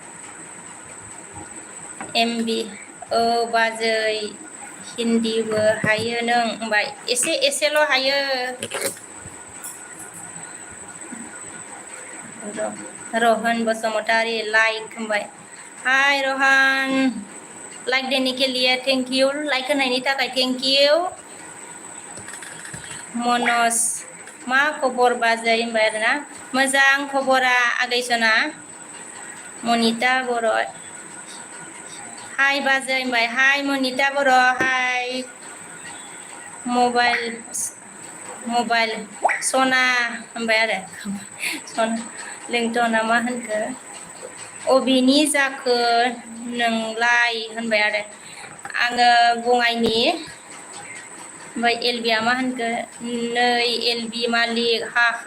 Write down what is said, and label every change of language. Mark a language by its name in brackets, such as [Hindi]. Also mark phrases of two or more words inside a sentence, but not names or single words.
[Bodo] MB औ बाजै हिन्दीबो हायो नों होनबाय एसेल' हायो रोहन बसुमतारी लाइक होनबाय हाय रोहन [Hindi] लाइक देने के लिए [English] thank you [Bodo] लाइक होनायनि थाखाय [English] thank you [Bodo] मनज मा खबर बाजै होनबाय आरोना मोजां खबरा आगैसना मनिता बर' हाय बाजै होनबाय हाय मनिता बर' हाय मबाइल सना होनबाय आरो सना लिंथना मा होनखो अबेनि जाखो नोंलाय होनबाय आरो आङो बङाइनि ओमफ्राय एलबिया मा होनखो नै एलबि मालिक हा